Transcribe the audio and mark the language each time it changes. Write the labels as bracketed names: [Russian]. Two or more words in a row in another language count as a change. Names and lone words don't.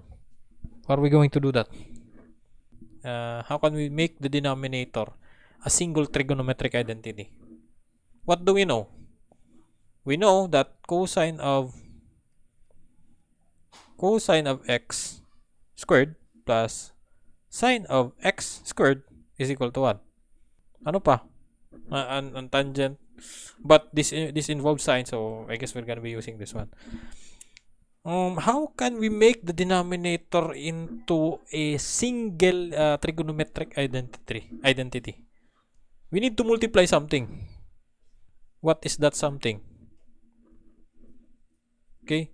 [English] How are we going to do that? How can we make the denominator a single trigonometric identity? What do we know? We know that cosine of x squared plus sine of x squared is equal to 1. [Filipino] Ano pa? An tangent. [English] But this involves sine, so I guess we're gonna be using this one. How can we make the denominator into a single trigonometric identity? We need to multiply something. What is that something? Okay.